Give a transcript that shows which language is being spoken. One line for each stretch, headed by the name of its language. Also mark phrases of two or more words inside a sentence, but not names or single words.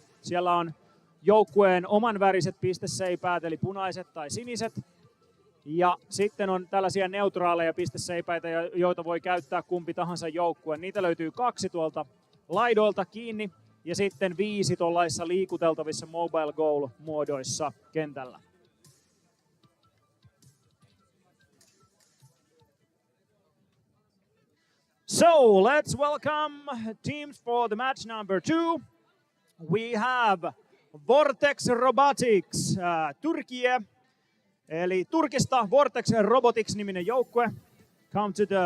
Finnish: Siellä on joukkueen oman väriset pisteseipäät, eli punaiset tai siniset. Ja sitten on tällaisia neutraaleja pisteseipäitä, joita voi käyttää kumpi tahansa joukkue. Niitä löytyy 2 tuolta laidoilta kiinni ja sitten 5 tuollaisissa liikuteltavissa
English: mobile goal-
Finnish: muodoissa kentällä.
English: So let's welcome teams for the match number 2. We have Vortex Robotics,
Finnish: Turkije, eli Turkista Vortex Robotics-niminen joukkue,
English: come to the